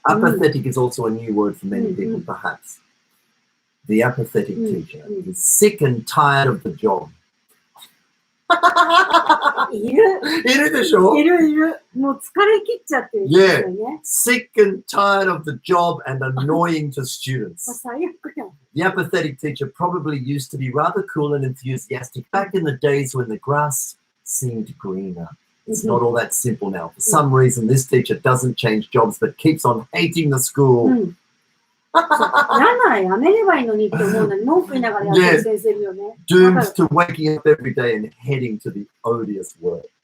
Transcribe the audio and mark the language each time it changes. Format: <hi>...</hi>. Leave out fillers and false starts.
<en>Apathetic is also a new word for many people, perhaps. The apathetic teacher is sick and tired of the job.</en> <ja>いる。いるでしょ？いるいる。もう疲れ切っちゃってるんですよね。</ja> <en>Sick and tired of the job and annoying to students.</en> <ja>最悪や。</ja> <en>The apathetic teacher probably used to be rather cool and enthusiastic back in the days when the grass seemed greener. It's not all that simple now. For some reason, this teacher doesn't change jobs but keeps on hating the school.</en> <ja>なんならやめればいいのにって思うのに文句言いながらやってる先生いるよね。</ja> <en>Doomed to waking up every day and heading to the odious work.</en>